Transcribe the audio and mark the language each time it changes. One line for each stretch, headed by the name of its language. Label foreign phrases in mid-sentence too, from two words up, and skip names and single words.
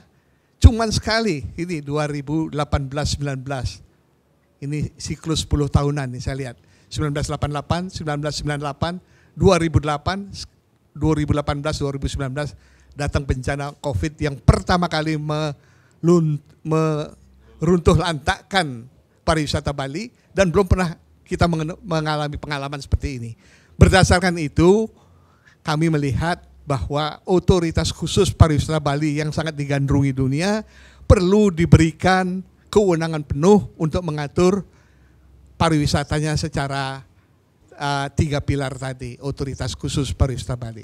Indonesian: Cuman sekali, ini 2018-19. Ini siklus 10 tahunan nih saya lihat. 1988, 1998, 2008, 2018, 2019 datang bencana COVID yang pertama kali meruntuh lantakkan pariwisata Bali dan belum pernah kita mengalami pengalaman seperti ini. Berdasarkan itu, kami melihat bahwa otoritas khusus pariwisata Bali yang sangat digandrungi dunia perlu diberikan kewenangan penuh untuk mengatur pariwisatanya secara 3 pilar tadi, otoritas khusus pariwisata Bali.